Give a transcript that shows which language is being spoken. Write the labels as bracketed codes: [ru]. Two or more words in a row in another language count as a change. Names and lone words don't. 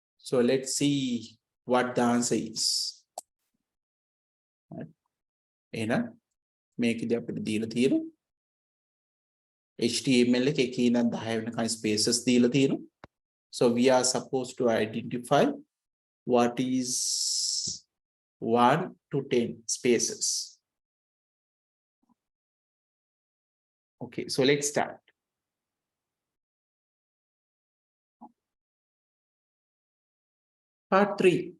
[en] So let's see what the answer is. [si] එහෙනම් මේකදී අපිට දීලා තියෙනවා HTML එකේ කීනම් 10 වෙනකන් spaces දීලා තියෙනවා. [en] So we are supposed to identify what is 1 to 10 spaces. Okay, so let's start. Part 3.